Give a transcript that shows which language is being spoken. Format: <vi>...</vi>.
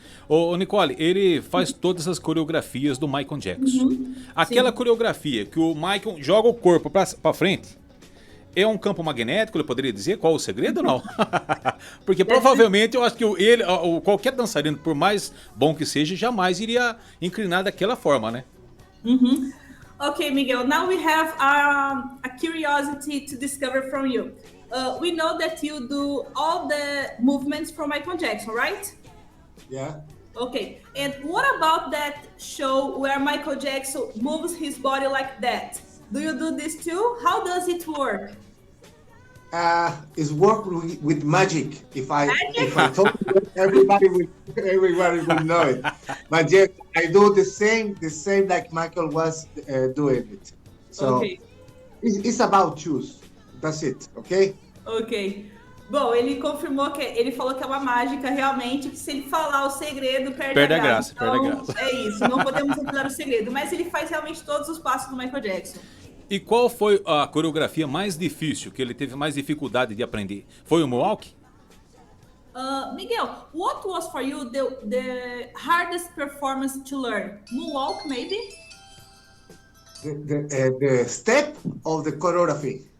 <pt>Ô Nicole, ele faz todas as coreografias do Michael Jackson. Aquela coreografia que o Michael joga o corpo pra frente, é um campo magnético, ele poderia dizer? Qual o segredo ou não? Porque provavelmente eu acho que qualquer dançarino, por mais bom que seja, jamais iria inclinar daquela forma, né?</pt> <en>Okay, Miguel, now we have a curiosity to discover from you. We know that you do all the movements from Michael Jackson, right? Yeah. Okay, and what about that show where Michael Jackson moves his body like that? Do you do this too? How does it work? It's work with magic. If I talk to it, everybody will know it. But yes, I do the same like Michael was doing it. So it's about choose. That's it, okay? Ok.</en> <pt>Bom, ele confirmou ele falou que é uma mágica realmente, que se ele falar o segredo, perde a graça. Então, é isso, não podemos revelar o segredo, mas ele faz realmente todos os passos do Michael Jackson. E qual foi a coreografia mais difícil, que ele teve mais dificuldade de aprender? Foi o Moonwalk?</pt> <en>Miguel, what was for you the hardest performance to learn? Moonwalk, maybe? The step of the choreography.</en>